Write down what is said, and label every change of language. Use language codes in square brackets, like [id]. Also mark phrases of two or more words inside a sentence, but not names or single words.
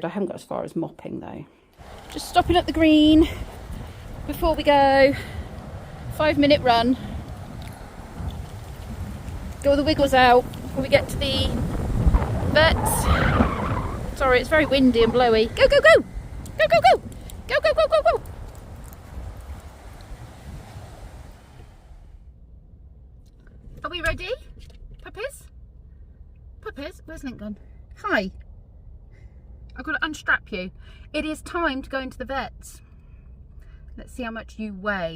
[en] I haven't got as far as mopping though. Just stopping at the green before we go. 5-minute run. Get all the wiggles out before we get to the vets. Sorry, it's very windy and blowy. Go, go, go! Go, go, go! Go, go, go, go, go! Are we ready? Puppies? Puppies? Where's Link gone? Hi. I've got to unstrap you. It is time to go into the vets. Let's see how much you weigh.